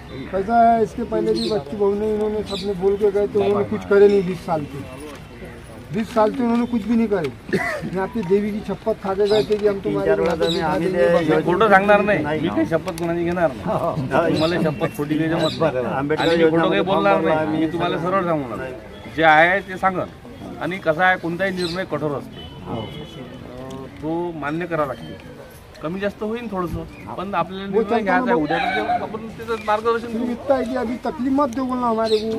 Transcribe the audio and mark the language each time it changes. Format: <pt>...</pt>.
<hi>कैसा है इसके पहले भी बच्ची बहू ने इन्होंने सबने बोल के गए तो उन्होंने कुछ करे नहीं 20 साल से उन्होंने कुछ भी नहीं करे। मैं आपकी देवी की शपथ खा के गए थे कि हम तुम्हारे</hi> <mr>फोटो सांगणार नाही मी काही शपथ कोणाची घेणार नाही मला शपथ खोटी काही जमत नाही फोटो काही बोलणार नाही मी तुम्हाला सरळ सांगणार जे आहे ते सांगन आणि कसा आहे कोणताही निर्णय कठोर असते, तो मान्य करावा लागते. कमी जास्त होईल थोडंसं, पण आपल्याला निर्णय घ्यायचा आहे. उद्या आपण त्याचं मार्गदर्शन करू.</mr> <hi>इतना है कि अभी तकलीफ मत दो बोलना हमारे को.</hi>